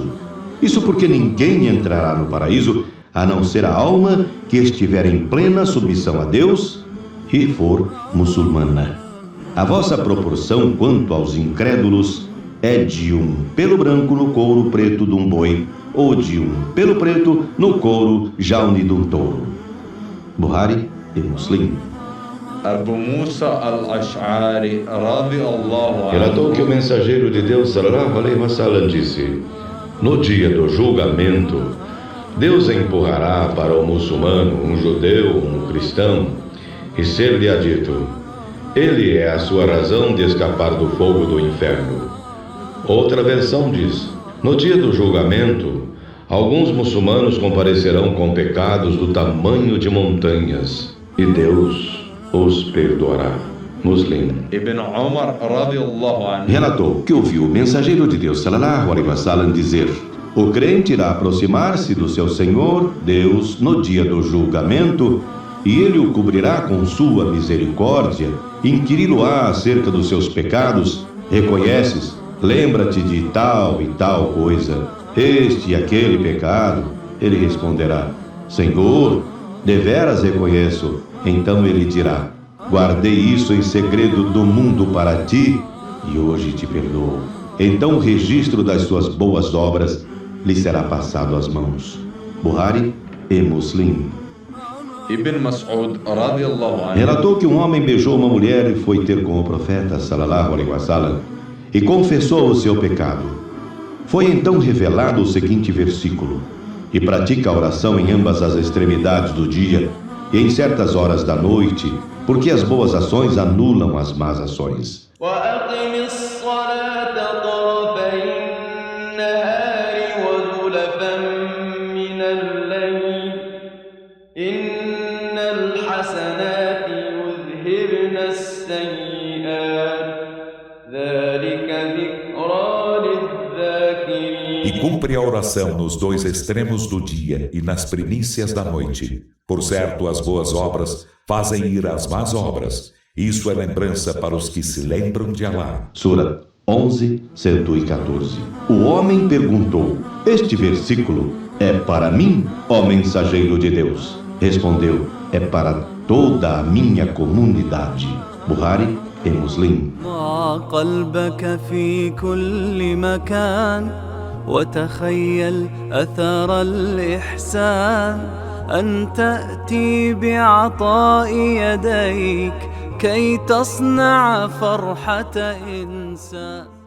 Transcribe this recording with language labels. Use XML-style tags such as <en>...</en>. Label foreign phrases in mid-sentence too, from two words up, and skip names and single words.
<pt>Isso porque ninguém entrará no paraíso a não ser a alma que estiver em plena submissão a Deus e for muçulmana. A vossa proporção quanto aos incrédulos é de um pelo branco no couro preto de um boi, ou de um pelo preto no couro jaune de um touro. Buhari e Muslim. Abu Musa al-Ash'ari, radiallahu Relatou anhu, que o mensageiro de Deus,</pt> <ar>صلى الله عليه وسلم,</ar> <pt>disse: no dia do julgamento, Deus empurrará para o muçulmano um judeu, um cristão, e ser-lhe-á dito: ele é a sua razão de escapar do fogo do inferno. Outra versão diz: no dia do julgamento, alguns muçulmanos comparecerão com pecados do tamanho de montanhas, e Deus os perdoará. Muslim. Ibn Umar,</pt> <ar>رضي الله عنه,</ar> <pt>Relatou que ouviu o mensageiro de Deus,</pt> <ar>صلى الله عليه وسلم,</ar> <pt>dizer: o crente irá aproximar-se do seu Senhor, Deus, no dia do julgamento, e ele o cobrirá com sua misericórdia, inquiri-lo-á acerca dos seus pecados: reconheces? Lembra-te de tal e tal coisa, este e aquele pecado? Ele responderá: Senhor, deveras reconheço. Então ele dirá: guardei isso em segredo do mundo para ti, e hoje te perdoo. Então o registro das suas boas obras lhe será passado às mãos. Buhari e Muslim. Ibn Mas'ud,</pt> <ar>رضي الله عنه,</ar> <pt>Relatou que um homem beijou uma mulher e foi ter com o profeta,</pt> <ar>صلى الله عليه وسلم,</ar> <pt>e confessou o seu pecado. Foi então revelado o seguinte versículo: e pratica a oração em ambas as extremidades do dia e em certas horas da noite, porque as boas ações anulam as más ações.</pt> <ar>وأقم الصلاة طرفي النهار وزلفا من الليل إن الحسنات يذهبن السيئات ذلك ذكرى للذاكرين.</ar> <pt>E cumpre a oração nos 2 extremos do dia e nas primícias da noite. Por certo, as boas obras fazem ir às más obras. Isso é lembrança para os que se lembram de Alá. Sura 11, 114. O homem perguntou: este versículo é para mim, ó mensageiro de Deus? Respondeu: é para toda a minha comunidade. Buhari e Muslim.</pt> <ar>ضاع قلبك في كل مكان وتخيل أثر الإحسان أن تأتي بعطاء يديك كي تصنع فرحة إنسان.</ar>